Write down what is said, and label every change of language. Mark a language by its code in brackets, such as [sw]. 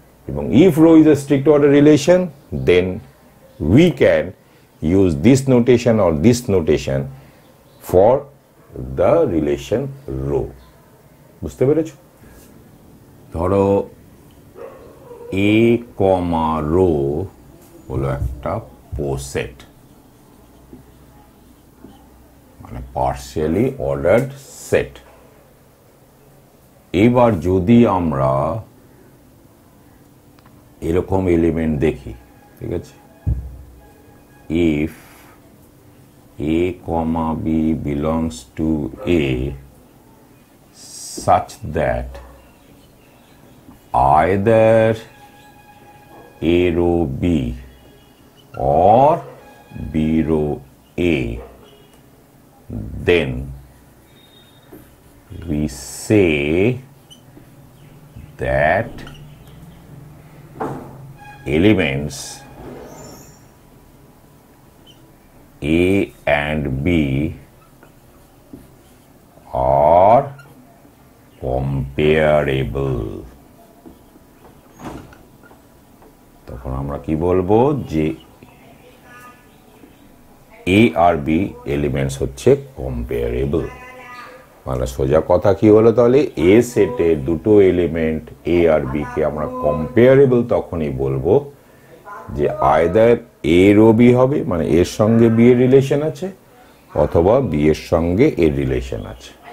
[en] এবং if rho is a strict order relation, then we can use this notation or this notation for the relation rho. [bn] বুঝতে পেরেছো? ধরো a, rho হলো একটা পোসেট, মানে partially ordered set. এবার যদি আমরা এরকম এলিমেন্ট দেখি, ঠিক আছে, [en] if a, b belongs to A such that either A row B or B row A, then we say that elements A and B are comparable। [bn] তখন আমরা কি বলবো যে A আর B এলিমেন্টস হচ্ছে comparable. মানে সোজা কথা কি হলো, তাহলে এ সেটের দুটো এলিমেন্ট এ আর বি কে আমরা কম্পেয়ারেবল তখনই বলবো যে আইদার এ রো বি হবে, মানে এর সঙ্গে বি এর রিলেশন আছে, অথবা বি এর সঙ্গে এর রিলেশন আছে।